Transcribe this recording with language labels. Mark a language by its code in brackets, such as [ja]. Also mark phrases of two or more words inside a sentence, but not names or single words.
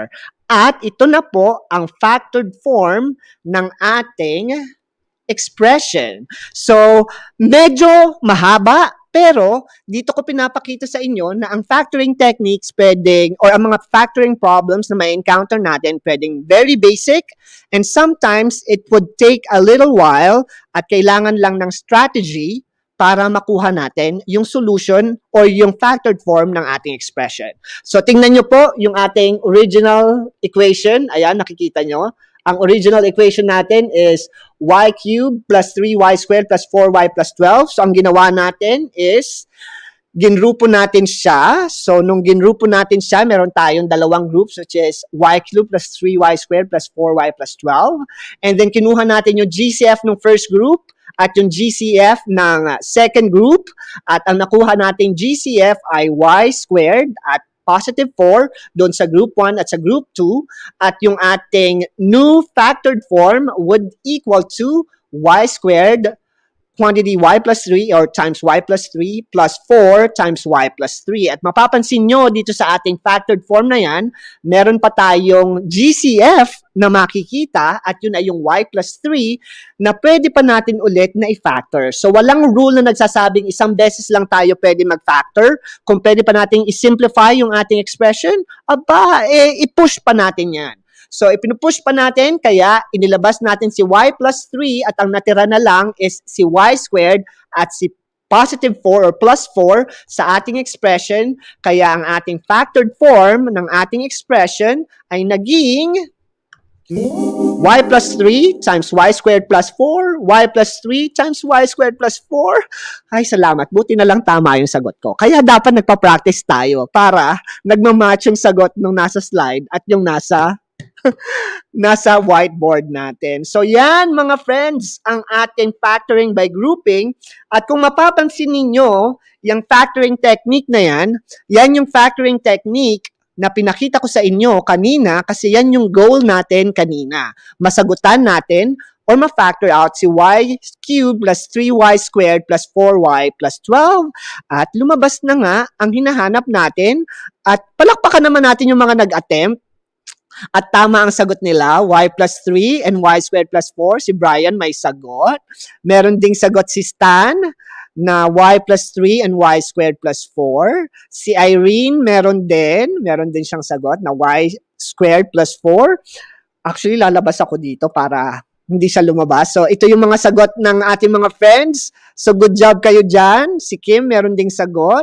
[tl] At ito na po ang [en] factored form [tl] ng ating expression. So, medyo mahaba, pero dito ko pinapakita sa inyo na ang [en] factoring techniques [tl] pwedeng, or ang mga [en] factoring problems [tl] na may encounter natin, pwedeng [en] very basic, and sometimes it would take a little while [tl] at kailangan lang ng strategy para makuha natin yung [en] solution or [tl] yung [en] factored form [tl] ng ating expression. So, tingnan nyo po yung ating [en] original equation. [tl] Ayan, nakikita nyo. Ang [en] original equation [tl] natin is [en] y cubed plus 3y squared plus 4y plus 12. [tl] So, ang ginawa natin is ginrupo natin siya. So, nung ginrupo natin siya, meron tayong dalawang groups [en] which is y cubed plus 3y squared plus 4y plus 12. And then, [tl] kinuha natin yung GCF ng [en] first group [tl] at yung GCF ng [en] second group. [tl] At ang nakuha nating GCF ay [en] y squared [tl] at [en] positive 4 [tl] doon sa group 1 at sa group 2. At yung ating [en] new factored form would equal to y squared quantity y plus 3 or times y plus 3 plus 4 times y plus 3. [tl] At mapapansin nyo dito sa ating [en] factored form [tl] na yan, meron pa tayong GCF na makikita at yun ay yung [en] y plus 3 [tl] na pwede pa natin ulit na i-factor. So walang rule na nagsasabing isang beses lang tayo pwede mag-factor. Kung pwede pa natin i-simplify yung ating expression, aba, i-push pa natin yan. So, ipinupush pa natin, kaya inilabas natin si [en] y plus 3 [tl] at ang natira na lang is si [en] y squared [tl] at si [en] positive 4 or plus 4 [tl] sa ating expression. Kaya ang ating [en] factored form [tl] ng ating expression ay naging [en] y plus 3 times y squared plus 4, y plus 3 times y squared plus 4. [tl] Ay, salamat. Buti na lang tama yung sagot ko. Kaya dapat nagpa-practice tayo para nagmamatch yung sagot nung nasa slide at yung nasa whiteboard natin. So yan mga friends, ang ating [en] factoring by grouping. [tl] At kung mapapansin ninyo, yung [en] factoring technique [tl] na yan yung [en] factoring technique [tl] na pinakita ko sa inyo kanina kasi yan yung goal natin kanina. Masagutan natin or ma-factor out si [en] y cubed plus 3y squared plus 4y plus 12. [tl] At lumabas na nga ang hinahanap natin at palakpakan naman natin yung mga nag-attempt. At tama ang sagot nila, [en] y plus 3 and y squared plus 4. [tl] Si Brian may sagot. Meron ding sagot si Stan na [en] y plus 3 and y squared plus 4. [tl] Si Irene meron din siyang sagot na [en] y squared plus 4. [tl] Actually, lalabas ako dito para hindi siya lumabas. So, ito yung mga sagot ng ating mga friends. So, [en] good job [tl] kayo dyan. Si Kim meron ding sagot.